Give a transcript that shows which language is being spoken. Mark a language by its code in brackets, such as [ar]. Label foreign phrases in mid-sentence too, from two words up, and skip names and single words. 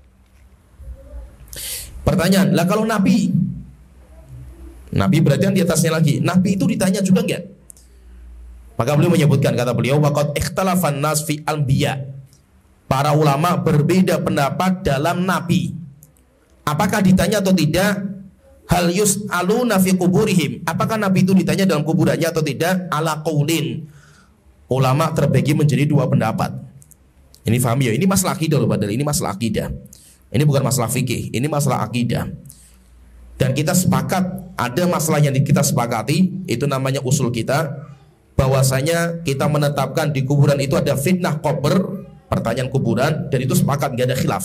[id] Pertanyaan, lah kalau Nabi berarti kan di atasnya lagi, Nabi itu ditanya juga enggak? Maka beliau menyebutkan, kata beliau, [ar] وقد اختلف الناس في الأنبياء. [id] Para ulama berbeda pendapat dalam Nabi. Apakah ditanya atau tidak? [ar] هل يسألون في قبورهم. [id] Apakah Nabi itu ditanya dalam kuburannya atau tidak? [ar] على قولين. [id] Ulama terbagi menjadi dua pendapat. Ini paham ya? Ini masalah akidah loh, padahal ini masalah akidah. Ini bukan masalah fikih, ini masalah akidah. Dan kita sepakat, ada masalah yang kita sepakati, itu namanya usul kita, bahwasanya kita menetapkan di kuburan itu ada fitnah kubur, pertanyaan kuburan, dan itu sepakat, nggak ada khilaf.